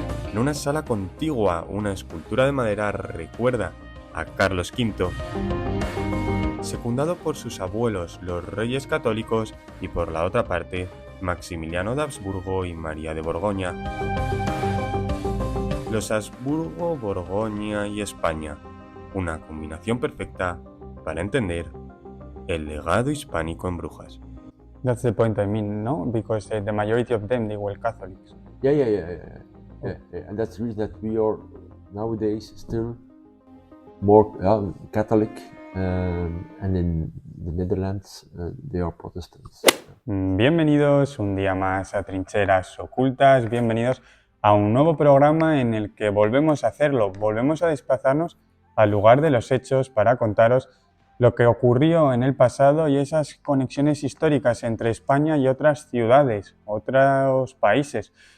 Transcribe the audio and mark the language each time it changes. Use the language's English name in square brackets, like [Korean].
[Spanish] En una sala contigua, una escultura de madera recuerda a Carlos V, secundado por sus abuelos, los reyes católicos, y por la otra parte, Maximiliano de Habsburgo y María de Borgoña. Los Habsburgo, Borgoña y España, una combinación perfecta para entender el legado hispánico en Brujas. [English] That's the point I mean, no? Because the majority of them, they were Catholics. Yeah. And that's the reason that we are nowadays still more Catholic, and in the Netherlands they are Protestants. [Spanish] Bienvenidos un día más a Trincheras Ocultas, bienvenidos a un nuevo programa en el que volvemos a hacerlo, volvemos a desplazarnos al lugar de los hechos para contaros lo que ocurrió en el pasado y esas conexiones históricas entre España y otras ciudades, otros países.